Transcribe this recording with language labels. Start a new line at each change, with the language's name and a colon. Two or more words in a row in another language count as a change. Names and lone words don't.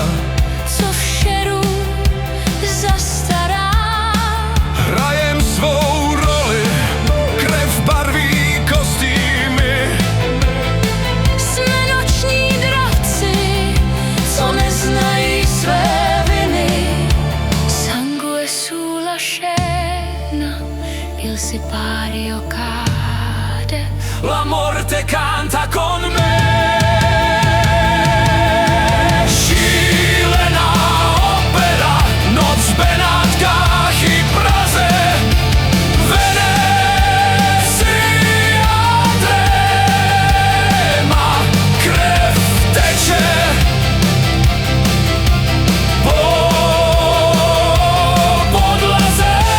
Czech: co v šeru zastará. hrajem svou roli, krev barví kostýmy. Jsme noční dravci, co neznají své viny.
Italian: Sangue sulla scena, il sipario cade. La morte canta con me.
Czech: Šílená opera, noc v Benátkách i Praze. Venecia tréma, krev teče po podlaze.